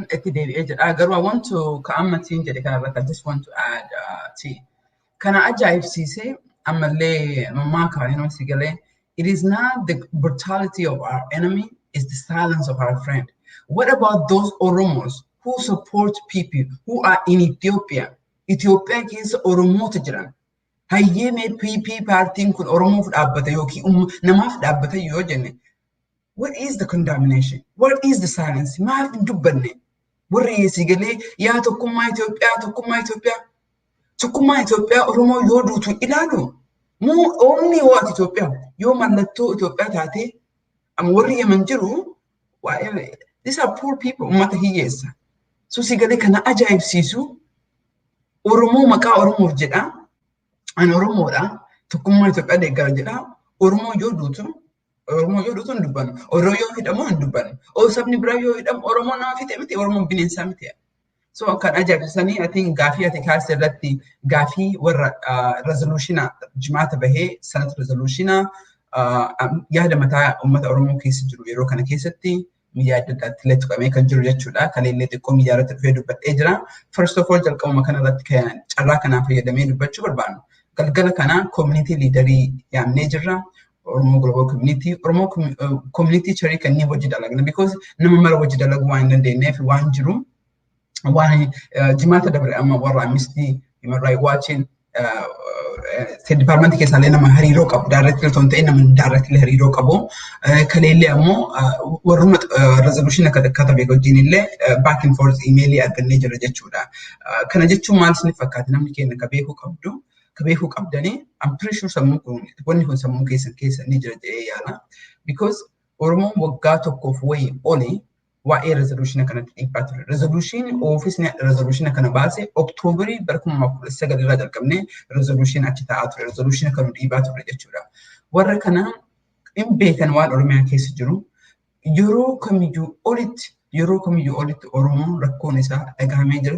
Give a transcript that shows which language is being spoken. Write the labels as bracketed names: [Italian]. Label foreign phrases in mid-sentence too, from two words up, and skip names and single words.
[English] I want to I just want to add Can I say it is not the brutality of our enemy, it's the silence of our friend. What about those Oromos who support people who are in Ethiopia? Ethiopia is Oromo Tijiran. [Oromo] Hayyeme PP partiin kun Oromoof dhaabbata yookiin namaaf dhaabbata yoo jenne. [English] What is the condemnation? What is the silence? [Oromo] Maaf dubbanne. Warri eessi galee yaa tokkummaa Itoophiyaa, tokkummaa Itoophiyaa. Tokkummaa Itoophiyaa Oromoo yoo duutu ilaalu. Moo [English] only what [Oromo] Itoophiyaa yoo mallattoo Itoophiyaa taate warri Yemen jiru [English] these are poor people [Oromo] ummata hiyyeessa. So si galee kana ajaa'ibsiisu Oromoo maqaa Oromoof jedha. An Oromoodha. Tokkummaa Itoophiyaa deeggara jedha. Oromoo yoo duutu Oromoo yoo duutu hin dubbannu. Oromoo yoo hidhamu hin dubbannu. Sabni biraa yoo hidhamu Oromoo nama fixe miti, Oromoon bineensaa miti. So kan ajaa'ibsanii ati gaafii ati kaasee irratti gaafii warra resolutionaa jimaata bahee sanat resolutionaa yaada mataa uummata Oromoo keessa jiru yeroo kana keessatti miidiyaa adda addaatti illee tuqamee kan jiru jechuudha. Kan illee xiqqoo miidiyaa irratti dhufee dubbadhee jira. [English] First of all [Oromo] jalqabuma kana irratti carraa kanaan fayyadamee dubbachuu barbaannu. Galgala kana community leaderii yaamnee jirra. Oromoo global community, Oromoo community charii kan inni wajji dalagna because nama mara wajji dalaguu waan hin dandeenyeef waan jiru. Waan jimaata dabre amma warra Amnesty Human Rights Watchin State Department keessaallee nama hariiroo qabu directly osoo hin ta'in nama directly hariiroo qabu kaleellee ammoo warruma resolution katabe wajjin illee [English] back and forth [Oromo] emailii argannee jira jechuudha. Kana jechuun maal isiniif fakkaata namni keenya ka beekuu qabdu ka beekuu qabdanii [English] I'm pretty sure [Oromo] sammuu kun wanni kun sammuu keessa ni jira jedhee yaala because Oromoon waggaa tokkoof wayii oli waa'ee resolution kanatti dhiibbaa ture. Resolution ofiisni resolution kana baase Oktoobarii bara 2019 irraa jalqabnee resolution achi taa'aa ture. Resolution kanu dhiibbaa ture jechuudha. Warra kana hin beekan waan Oromiyaa keessa jiru yeroo kamiyyuu olitti Oromoon rakkoon isaa dhagahamee jira.